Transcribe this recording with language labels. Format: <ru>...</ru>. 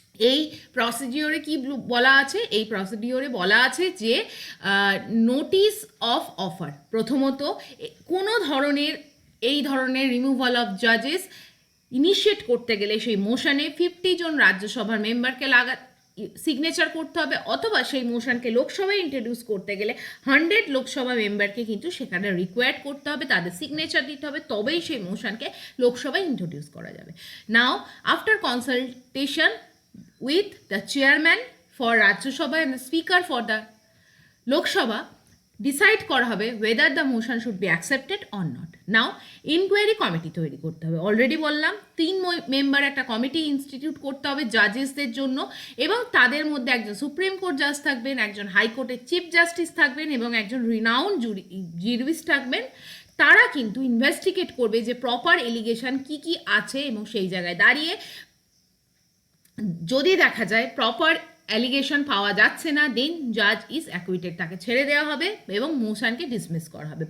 <bn>এই প্রসিডিওরে কি বলা আছে? এই প্রসিডিওরে বলা আছে যে নোটিশ অফ অফার, প্রথমত কোনো ধরনের এই ধরনের রিমুভাল অফ জাজেস ইনিশিয়েট করতে গেলে সেই মোশনে 50 জন রাজ্যসভার মেম্বারকে সিগনেচার করতে হবে, অথবা সেই মোশনকে লোকসভায় ইন্ট্রোডিউস করতে গেলে 100 লোকসভা মেম্বারকে কিন্তু সেখানে রিকোয়ার্ড করতে হবে, তাদের সিগনেচার দিতে হবে, তবেই সেই মোশনকে লোকসভায় ইন্ট্রোডিউস করা যাবে।</bn> <en>now after consultation with the chairman for Rajya Sabha and the speaker for the Lok Sabha,</en> <bn>decide করা হবে</bn> <en>whether the motion should be accepted or not.</en> <bn>Now inquiry committee তৈরি করতে হবে, অলরেডি বললাম 3 মেম্বার একটা committee institute করতে হবে জাজেসদের জন্য, এবং তাদের মধ্যে একজন সুপ্রিম কোর্ট জাজ থাকবেন, একজন হাইকোর্টের চিফ জাস্টিস থাকবেন এবং একজন রিনাউন্ড জুরিস্ট থাকবেন। তারা কিন্তু ইনভেস্টিগেট করবে যে প্রপার এলিগেশন কি কি আছে, এবং সেই জায়গায় দাঁড়িয়ে যদি দেখা যায় প্রপার অ্যালিগেশন পাওয়া যাচ্ছে না, দেন জাজ ইজ অ্যাকুইটেড, তাকে ছেড়ে দেওয়া হবে এবং মোশনকে ডিসমিস করা হবে।</bn>